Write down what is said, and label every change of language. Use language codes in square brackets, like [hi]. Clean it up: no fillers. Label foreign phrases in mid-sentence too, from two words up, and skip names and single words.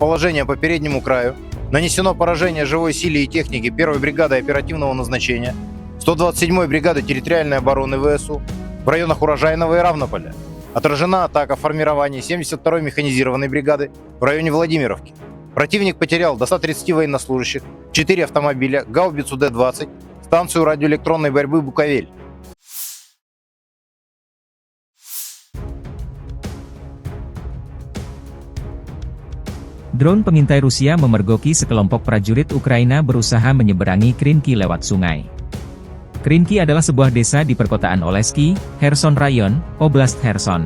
[ru] положение по переднему краю, нанесено поражение живой силе и технике 1-й бригады оперативного назначения, 127-й бригады территориальной обороны ВСУ в районах Урожайного и Равнополя, отражена атака формирований 72-й механизированной бригады в районе Владимировки. Противник потерял до 130 военнослужащих, 4 автомобиля, гаубицу Д-20, станцию радиоэлектронной борьбы «Буковель». [id] Drone pengintai Rusia memergoki sekelompok prajurit Ukraina berusaha menyeberangi Krinky lewat sungai. Krinky adalah sebuah desa di perkotaan Oleski, Kherson Rayon, Oblast Kherson.